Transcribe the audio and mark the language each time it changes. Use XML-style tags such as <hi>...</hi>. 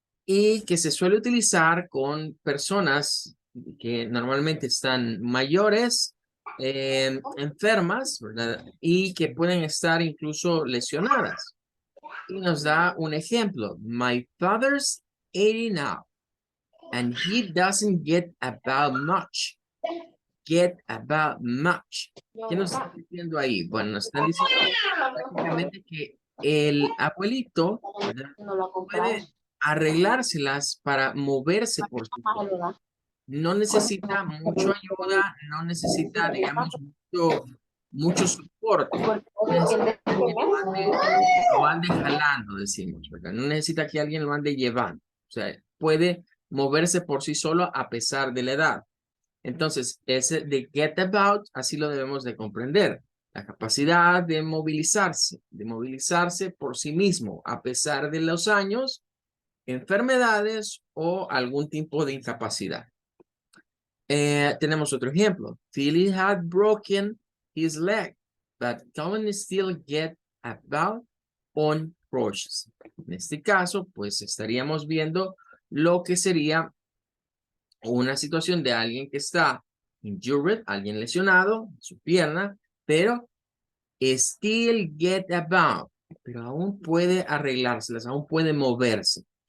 <es>Y que se suele utilizar con personas que normalmente están mayores, enfermas, ¿verdad? Y que pueden estar incluso lesionadas. Y nos da un ejemplo.</es> <en>My father's 80 now. And he doesn't get about much. Get about much.</en> <es>¿Qué nos están diciendo ahí? Bueno, nos están diciendo prácticamente que el abuelito, ¿verdad?, No lo puede compramos. arreglárselas para moverse por sí solo. No necesita mucha ayuda, no necesita, digamos, mucho soporte. Necesita que alguien lo ande jalando, decimos, ¿verdad? No necesita que alguien lo ande llevando. O sea, puede moverse por sí solo a pesar de la edad. Entonces, ese de get about, así lo debemos de comprender. La capacidad de movilizarse por sí mismo, a pesar de los años, enfermedades o algún tipo de incapacidad. Tenemos otro ejemplo.</es> <en>Philly had broken his leg, but Colin still get about on crutches.</en> <es>En este caso, pues estaríamos viendo lo que sería una situación de alguien que está injured, alguien lesionado, su pierna, pero still get about, pero aún puede arreglárselas, aún puede moverse.</es>